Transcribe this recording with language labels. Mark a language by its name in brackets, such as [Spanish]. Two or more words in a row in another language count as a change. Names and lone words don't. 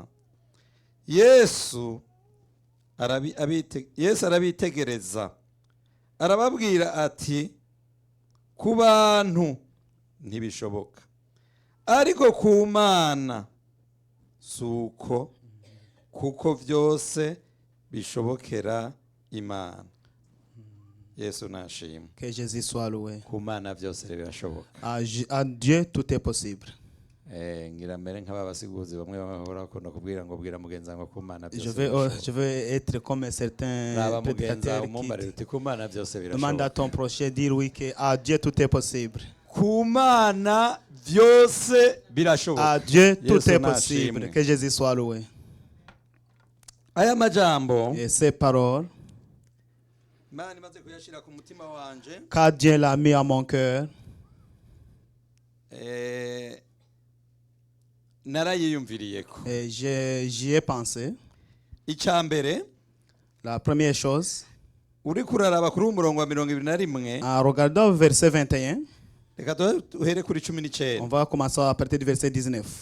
[Rundi] Yesu arabitegereza arababwira ati ku bantu ntibishoboka ariko ku Mana suko kuko vyose bishobokera Imana. Yesu nashimwe. [French] Que Jésus soit loué. [Rundi] Ku Mana vyose birashoboka. [French] À Dieu tout est possible. [Rundi] Ngira mbere nk'ababasiguzi bamwe bahora bakunda kubwira ngo bwira mugenza ngo ku Mana byose. [French] Je vais être comme certains prédicateurs qui [Rundi] ku Mana byose birashoboka. [French] Demande à ton prochain dire oui que à Dieu tout est possible. [Rundi] Ku Mana vyose birashoboka. [French] À Dieu tout est possible. Que Jésus soit loué. [Rundi] Aya majambo [French] et ces paroles car Dieu l'a mis à mon cœur. Et j'y ai pensé. La première chose, en regardant verset 21, on va commencer à partir du verset 19.